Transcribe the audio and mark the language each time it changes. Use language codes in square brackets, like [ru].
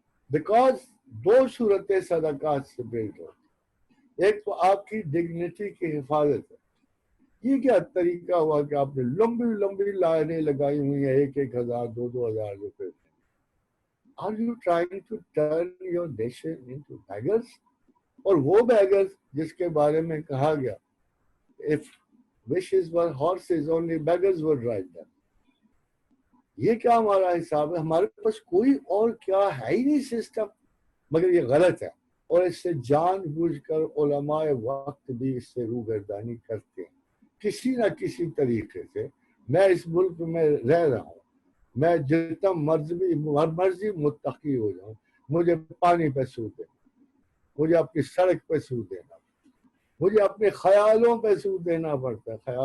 [ur] Because دو صورتیں صدقات سے بلڈ ہوتی. ایک تو آپ کی ڈگنیٹی کی حفاظت ہے. یہ کیا طریقہ ہوا کہ آپ نے لمبی لمبی لائنیں لگائی ہوئی ہیں 1,000 2,000 روپے. [en] Are you trying to turn your nation into beggars? [ur] اور وہ beggars جس کے بارے میں کہا گیا [en] if wishes were horses only beggars would ride them. [ur] یہ کیا ہمارا حساب ہے؟ ہمارے پاس کوئی اور کیا ہے ہی نہیں سسٹم. مگر یہ غلط ہے اور اس سے جان بوجھ کر علماء وقت بھی اس سے روگردانی کرتے ہیں کسی نہ کسی طریقے سے. میں اس ملک میں رہ رہا ہوں, میں جتنا مرضی متقی ہو جاؤں, مجھے پانی پہ سود دینا, مجھے اپنی سڑک پہ سود دینا, مجھے اپنے خیالوں پہ سود دینا پڑتا ہے.